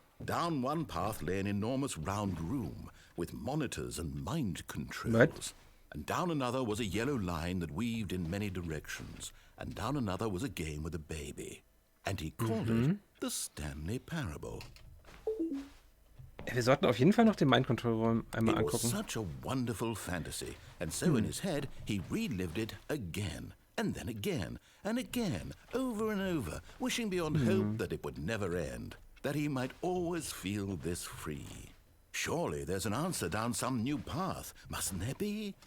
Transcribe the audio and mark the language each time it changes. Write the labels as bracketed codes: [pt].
[en] Down one path lay an enormous round room with monitors and mind controls. What? And down another was a yellow line that weaved in many directions. And down another was a game with a baby. And he called it the Stanley Parable. [de] Wir sollten auf jeden Fall noch den Mind Control Raum einmal [en] It was [de] angucken. [en] such a wonderful fantasy, and so in his head he relived it again, and then again, and again, over and over, wishing beyond hope that it would never end, that he might always feel this free. Surely there's an answer down some new path, mustn't there be?